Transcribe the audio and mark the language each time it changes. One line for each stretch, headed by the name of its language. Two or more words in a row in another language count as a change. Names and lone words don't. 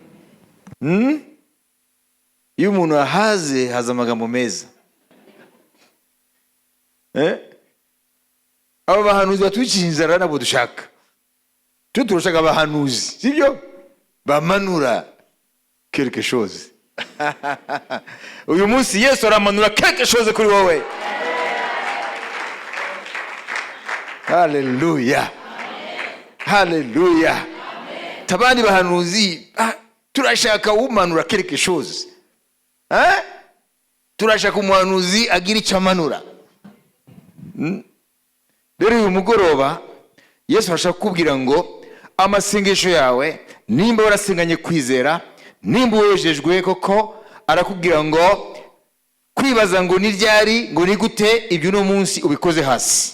Kinyarwanda: Iyo umuntu ahaze haza amagambo meza. Aba bahanuzi batwikije inzara nabo dushaka. Turashaka abahanuzi, sibyo? Bamanura
French: quelque chose.
Kinyarwanda: Uyu munsi Yesu aramanura
French: quelque chose
Kinyarwanda: kuri wowe. Haleluya. Haleluya. Tabandi bahanuzi, turashaka umanura
French: quelque chose.
Kinyarwanda: Turashaka umuhanuzi agira icyo amanura. Rero uyu mugoroba Yesu arashaka kukubwira ngo amasengesho yawe, nimba warasenganye kwizera, nimba wejejwe koko, arakubwira ngo kwibaza ngo ni ryari, ngo ni gute, ibyo uno munsi ubikoze hasi.